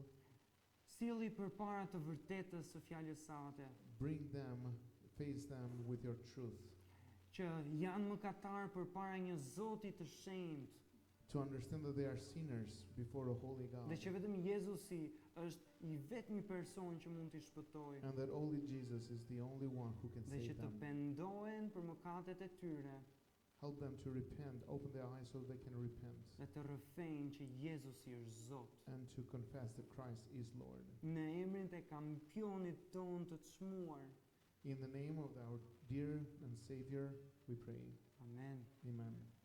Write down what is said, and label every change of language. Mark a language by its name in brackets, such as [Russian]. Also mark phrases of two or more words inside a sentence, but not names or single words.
[Albanian] silli përpara të vërtetës së fjalës sate, [English] bring them, face them with your truth, [Albanian] që janë mëkatar përpara një Zoti të shenjtë, [English] to understand that they are sinners before a holy God, [Albanian] dhe që vetëm Jezusi është i vetmi person që mund t'i shpëtojë, [English] and that only Jesus is the only one who can [Albanian] dhe që [English] save [Albanian] të [English] them. [Albanian] pendohen për mëkatet e tyre, [English] Help them to repent, open their eyes so they can repent, [Albanian] dhe të rrëfejnë që Jezusi është Zot. [English] and to confess that Christ is Lord. [Albanian] Në emrin e kampionit ton të çmuar. [English] In the name of our dear and Savior, we pray. Amen. Amen.